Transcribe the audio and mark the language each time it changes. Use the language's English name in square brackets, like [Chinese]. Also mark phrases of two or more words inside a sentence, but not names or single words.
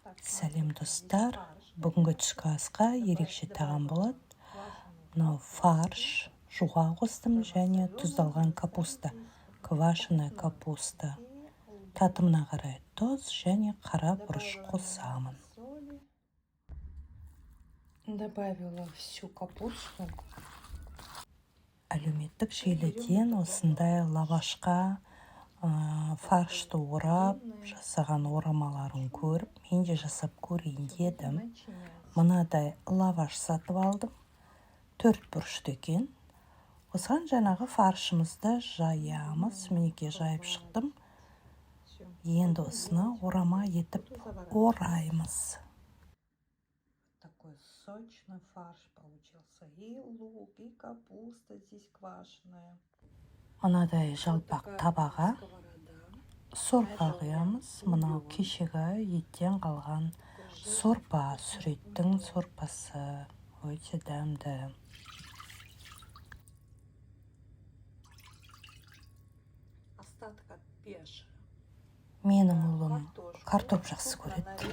[Kazakh] Сәлем достар, бүгінгі түскі асқа ерекше тағам болады. Мынау фарш, жуға қостым және тұздалған капуста, [Russian] квашеная капуста. [Kazakh] Татымына қарай тұз және қара бұрыш қосамын. [Russian] Добавила всю капусту. [Kazakh] Әлеуметтік желіден осындай лавашқа фаршты орап, жасаған орамаларын көріп, мен де жасап көрейін дедім. Мынадай лаваш сатып алдым. 4 бұрышты екен. Осыған жаңағы фаршымызды жаямыз. Мінеке жайып шықтым. Енді осыны орама етіп ораймыз. [Russian] Такой сочный фарш получился. И лук, и капуста здесь квашеная. [Kazakh] Мынадай жалпақ табаға сорпа құямыз. Мынау кешегі еттен қалған сорпа, сүреттің сорпасы. Өте дәмді. Менің ұлым картоп жақсы көреді.